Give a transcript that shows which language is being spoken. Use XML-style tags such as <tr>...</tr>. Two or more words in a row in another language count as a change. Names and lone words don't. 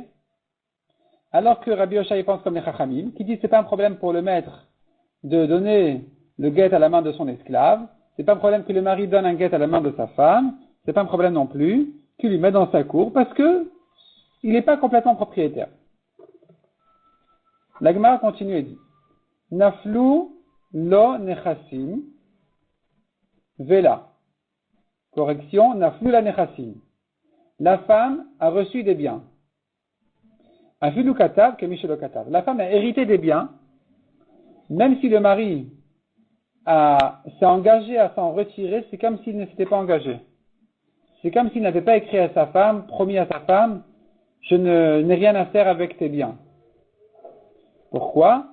<fr>Alors que Rabbi Oshaya pense comme les Chachamim, qui dit que c'est pas un problème pour le maître de donner le guet à la main de son esclave, c'est pas un problème que le mari donne un guet à la main de sa femme, c'est pas un problème non plus qu'il lui met dans sa cour, parce que il n'est pas complètement propriétaire. La Gemara continue et dit,</fr> <he>נפלו לו נכסים ולא.</he> <fr>Correction,</fr> <he>נפלו לה נכסים.</he> <fr>La femme a reçu des biens.</fr> <he>אפילו כתב כמי שלא כתב.</he> <fr>La femme a hérité des biens, même si le mari s'est engagé à s'en retirer, c'est comme s'il ne s'était pas engagé. C'est comme s'il n'avait pas écrit à sa femme, promis à sa femme, je n'ai rien à faire avec tes biens. Pourquoi?</fr>